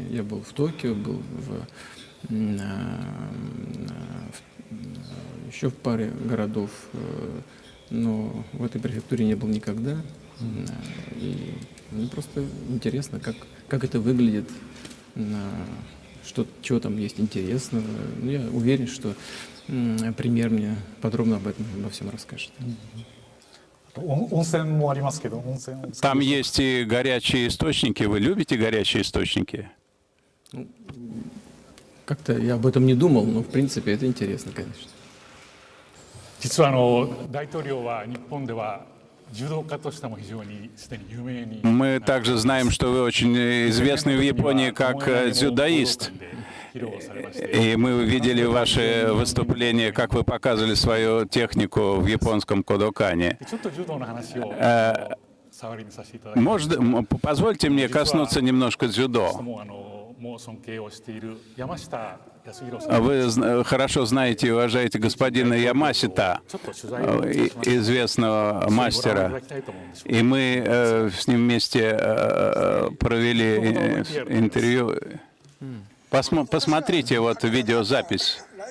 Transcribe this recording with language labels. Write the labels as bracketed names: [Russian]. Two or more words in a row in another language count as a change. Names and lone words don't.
[Russian] Я был в Токио, был еще в паре городов, но в этой префектуре не был никогда. И мне просто интересно, как это выглядит, чего там есть интересного. Я уверен, что премьер мне подробно обо всем расскажет. [Japanese] 温泉もありますけど、温泉を [Russian] Там есть и горячие источники. Вы любите горячие источники? Как-то я об этом не думал, но в принципе это интересно, конечно. [Japanese] 実は大統領は日本では柔道家としても非常にすでに有名に。 [Russian] Мы также знаем, что вы очень известны в Японии как дзюдоист. И мы видели ваши выступления, как вы показывали свою технику в японском кодокане. [Japanese] ちょっと柔道の話を触りにさせていただきます。 [Russian] Позвольте мне коснуться немножко дзюдо. [Japanese] もう尊敬をしている山下康弘さん。 [Russian] Вы хорошо знаете и уважаете господина Ямасита, известного мастера. И мы с ним вместе провели интервью. Посмотрите вот видеозапись.